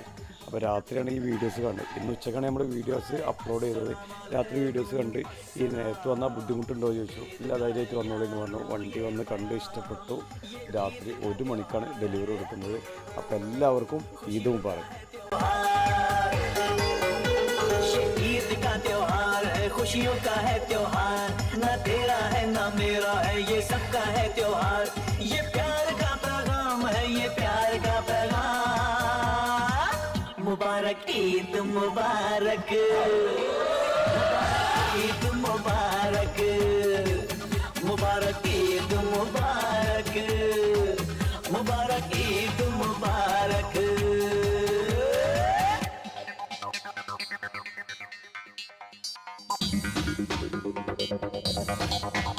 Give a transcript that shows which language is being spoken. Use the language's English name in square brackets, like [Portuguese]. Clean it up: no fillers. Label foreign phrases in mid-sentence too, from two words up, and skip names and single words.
[Malayalam] അപ്പോൾ രാത്രിയാണ് ഈ വീഡിയോസ് കണ്ടത്. ഇന്ന് ഉച്ചക്കാണ് നമ്മൾ വീഡിയോസ് അപ്ലോഡ് ചെയ്തത്. രാത്രി വീഡിയോസ് കണ്ട് ഈ നേരത്ത് വന്നാൽ ബുദ്ധിമുട്ടുണ്ടോ എന്ന് ചോദിച്ചു. ഇല്ല, ധൈര്യമായിട്ട് വന്നോളൂ എന്ന് പറഞ്ഞു. വണ്ടി വന്ന് കണ്ട് ഇഷ്ടപ്പെട്ടു. രാത്രി 1 മണിക്കാണ് ഡെലിവറി കൊടുക്കുന്നത്. അപ്പോൾ എല്ലാവർക്കും ഈദ് മുബാറക്. [Hindi] खुशियों का है त्योहार, ना तेरा है ना मेरा है, ये सबका है त्योहार. ये प्यार का पैगाम है, ये प्यार का पैगाम. मुबारक ईद मुबारक, ईद मुबारक, मुबारक ईद मुबारक, मुबारक ईद मुबारक. [English] Thank you.